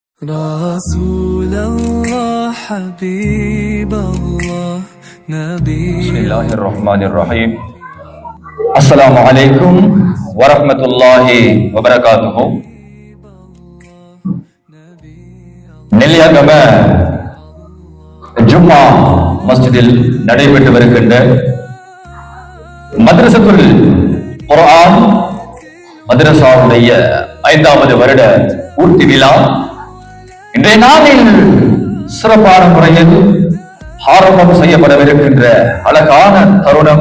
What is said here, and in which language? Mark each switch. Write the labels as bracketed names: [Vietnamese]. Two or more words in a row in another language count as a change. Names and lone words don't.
[Arabic] رسول الله حبيب الله نبي بسم الله الرحمن الرحيم السلام عليكم ورحمة الله وبركاته. [Tamil] நெல்லியாகம ஜும்மா மஸ்ஜிதில் நடைபெற்று வருகின்ற மദ്രസத்துல் குர்ஆன் மദ്രസാவுடைய 5வது வருட பூர்த்தி விழா இன்றைய நாளில் சிறப்பான முறையில் ஆரம்பம் செய்யப்படவிருக்கின்ற அழகான தருணம்.